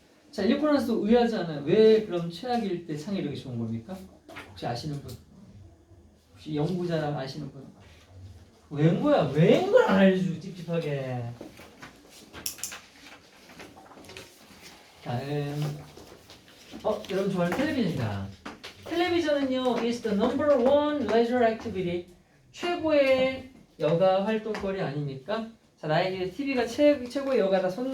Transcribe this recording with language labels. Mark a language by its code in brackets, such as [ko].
[ko] 자, 읽고 나서도 의아하지 않아요? 왜 그럼 최악일 때 창의력이 좋은 겁니까? 혹시 아시는 분? 혹시 연구자라 아시는 분? 웬 거야? 웬 걸 안 알려주고 찝찝하게. 다음. 여러분 좋아하는 텔레비전이다. 텔레비전은요, [en] is the number one leisure activity. [ko] 최고의 여가 활동거리 아닙니까? 자, 나에게 TV가 최고의 여가다.